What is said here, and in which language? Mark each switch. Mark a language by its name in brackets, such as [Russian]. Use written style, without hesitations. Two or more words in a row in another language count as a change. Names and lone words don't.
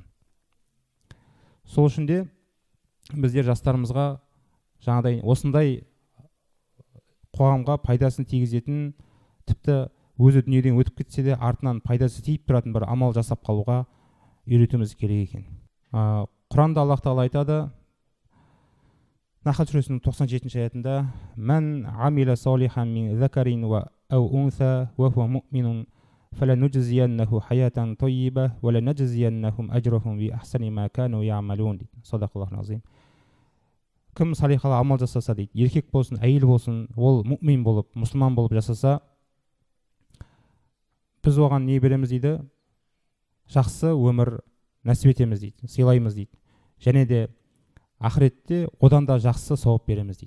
[Kazakh] Сол үшін де біздер жастарымызға жаңағыдай осындай қоғамға пайдасын тигізетін, тіпті өзі дүниеден өтіп кетсе де артынан пайдасы тиіп тұратын бір амал жасап қалуға үйретуіміз керек екен. Құранда Аллах Тағала айтады, Нахл сүресінің 97 аятында: [Arabic] "من عمل صالحا من ذكر و أو أنثى وهو مؤمن فلنحيينه حياة طيبة ولنجزينهم أجرهم بأحسن ما كانوا يعملون." صدق الله العظيم. [Kazakh] Кім салихалы амал жасаса дейді, еркек болсын, әйел болсын, ол мұъмин болып, мұсылман болып жасаса, біз оған не береміз дейді? Жақсы өмір нәсіп етеміз дейді, сыйлаймыз дейді. Және де ақыретте одан да жақсы сауап береміз дейді.